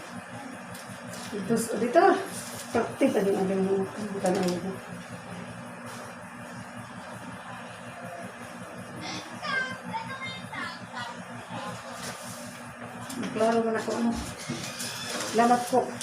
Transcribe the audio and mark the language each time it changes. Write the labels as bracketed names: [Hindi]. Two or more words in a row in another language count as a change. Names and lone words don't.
[Filipino] Dito. [Indonesian] Praktik tadi ada yang bukan aku. [Filipino] Klaro man ako ano. Salamat po.